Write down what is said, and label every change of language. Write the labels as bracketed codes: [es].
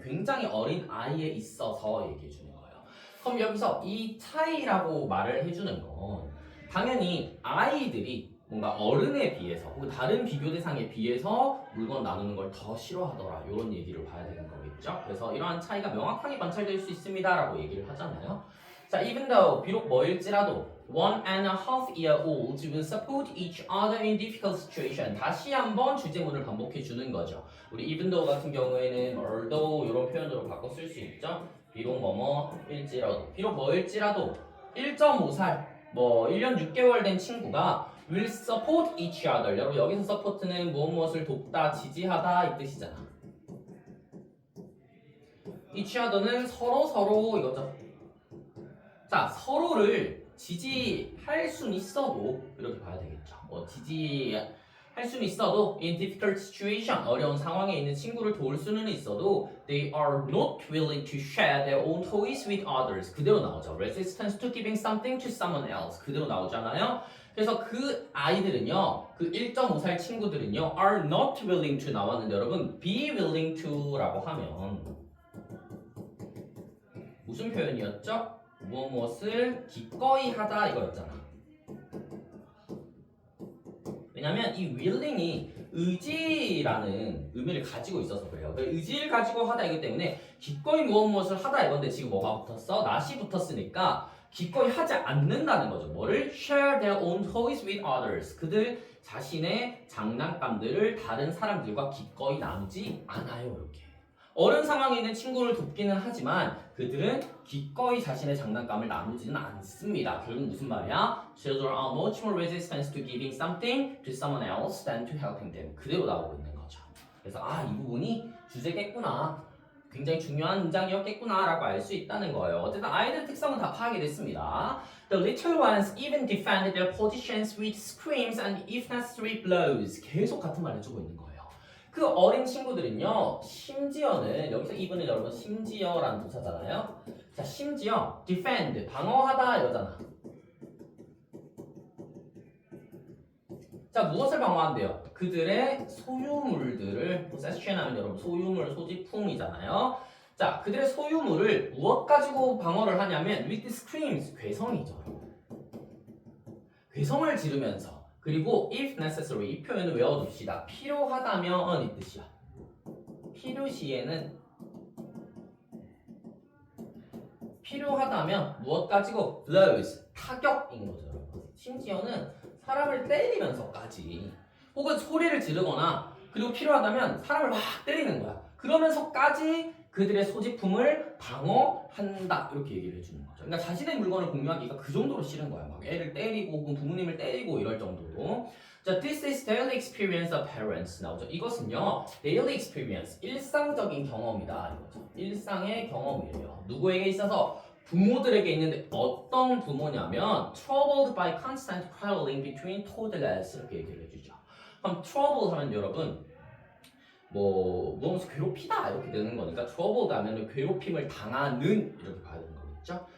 [ko] 굉장히 어린 아이에 있어서 얘기해 주는 거예요. 그럼 여기서 이 차이라고 말을 해주는 건 당연히 아이들이 뭔가 어른에 비해서 혹은 다른 비교 대상에 비해서 물건 나누는 걸 더 싫어하더라 이런 얘기를 봐야 되는 거겠죠. 그래서 이러한 차이가 명확하게 관찰될 수 있습니다 라고 얘기를 하잖아요. [en] 자, even though [ko] 비록 뭐일지라도 [en] 1.5-year-olds will support each other in difficult situation. [ko] 다시 한번 주제문을 반복해 주는 거죠. 우리 even though 같은 경우에는 although 이런 표현으로 바꿔 쓸 수 있죠. 비록 뭐뭐일지라도 비록 뭐일지라도 1.5살 뭐 1년 6개월 된 친구가 [en] will support each other. [ko] 여러분 여기서 support는 무엇을 돕다, 지지하다 이 뜻이잖아. each other는 서로 이거죠. 자, 서로를 지지할 수는 있어도 이렇게 봐야 되겠죠. 지지할 수는 있어도 in difficult situation 어려운 상황에 있는 친구를 도울 수는 있어도 [en] they are not willing to share their own toys with others. [ko] 그대로 나오죠. [en] resistance to giving something to someone else. [ko] 그대로 나오잖아요. 그래서 그 아이들은요, 그 1.5살 친구들은요, [en] are not willing to [ko] 나왔는데 여러분, [en] be willing to [ko] 라고 하면 무슨 표현이었죠? 무엇을 기꺼이 하다 이거였잖아. 왜냐면 이 willing이 의지라는 의미를 가지고 있어서 그래요. 의지를 가지고 하다 이기 때문에 기꺼이 무엇을 하다 이건데 지금 뭐가 붙었어? not이 붙었으니까 기꺼이 하지 않는다는 거죠. 뭐를? [en] share their own toys with others. [ko] 그들 자신의 장난감들을 다른 사람들과 기꺼이 나누지 않아요. 이렇게. 어른 상황에 있는 친구를 돕기는 하지만 그들은 기꺼이 자신의 장난감을 나누지는 않습니다. 결국 무슨 말이야? [en] Children are much more resistant to giving something to someone else than to helping them. [ko] 그대로 나오고 있는 거죠. 그래서 이 부분이 주제겠구나. 굉장히 중요한 문장이었겠구나 라고 알 수 있다는 거예요. 어쨌든 아이들 특성은 다 파악이 됐습니다. [en] The little ones even defend their positions with screams and if necessary blows. [ko] 계속 같은 말 해주고 있는 거예요. 그 어린 친구들은요, 심지어는, 여기서 even은 여러분 심지어라는 동사잖아요. 자, 심지어 defend, 방어하다 이러잖아. 자, 무엇을 방어한대요? 그들의 소유물들을, possession 하면 여러분 소유물, 소지품이잖아요. 자, 그들의 소유물을 무엇 가지고 방어를 하냐면 [en] with screams, [ko] 괴성이죠. 괴성을 지르면서 그리고 [en] if necessary [ko] 이 표현을 외워둡시다. 필요하다면 이 뜻이야. 필요시에는 필요하다면 무엇 가지고? blows, 타격인 거죠. 여러분. 심지어는 사람을 때리면서까지 혹은 소리를 지르거나 그리고 필요하다면 사람을 막 때리는 거야. 그러면서까지 그들의 소지품을 방어한다 이렇게 얘기를 해주는 거죠. 그러니까 자신의 물건을 공유하기가 그 정도로 싫은 거야. 막 애를 때리고 혹은 부모님을 때리고 이럴 정도로. [en] 자, this is daily experience of parents [ko] 나오죠. 이것은요, daily experience, 일상적인 경험이다 이거죠. 일상의 경험이에요. 누구에게 있어서? 부모들에게 있는데 어떤 부모냐면 [en] troubled by constant quarreling between toddlers [ko] 이렇게 얘기를 해주죠. 그럼 trouble 하면 여러분 무엇을 괴롭히다 이렇게 되는 거니까 troubled 하면 괴롭힘을 당하는 이렇게 봐야 되는 거겠죠.